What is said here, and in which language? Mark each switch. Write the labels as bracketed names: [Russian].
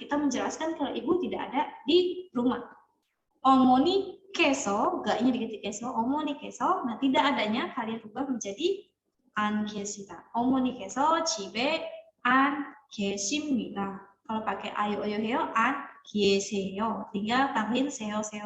[Indonesian] Kita menjelaskan kalau ibu tidak ada di rumah. 어머니께서, gaknya diganti keso, 어머니께서, nah tidak adanya kalian ubah menjadi 안 계시다. [Korean] 어머니께서 집에 안 계십니다. [Indonesian] Kalau pakai ayo heyo 안 계세요. Tinggal tambahin seyo.